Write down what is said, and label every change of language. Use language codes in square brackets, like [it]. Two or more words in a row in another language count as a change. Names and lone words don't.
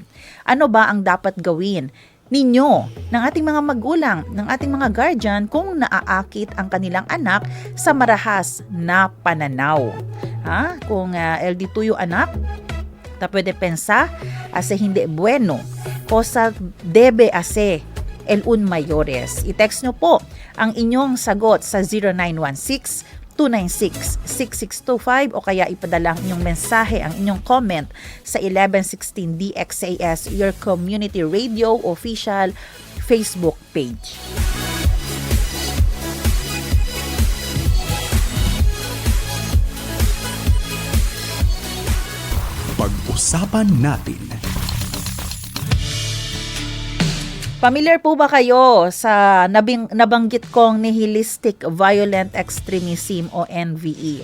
[tl] Ano ba ang dapat gawin ninyo, ng ating mga magulang, ng ating mga guardian kung naaakit ang kanilang anak sa marahas na pananaw? Kung LD2 yung anak, [cbk] ta pwede pensa ase hindi bueno, cosa debe ase el un mayores. [tl] I-text nyo po ang inyong sagot sa 0916-296-6625 o kaya ipadala ang inyong mensahe, ang inyong comment sa 1116 DXAS, [en] your community radio official Facebook page. [tl] Pag-usapan natin. Familiar po ba kayo sa nabanggit kong [en] nihilistic violent extremism [tl] o NVE?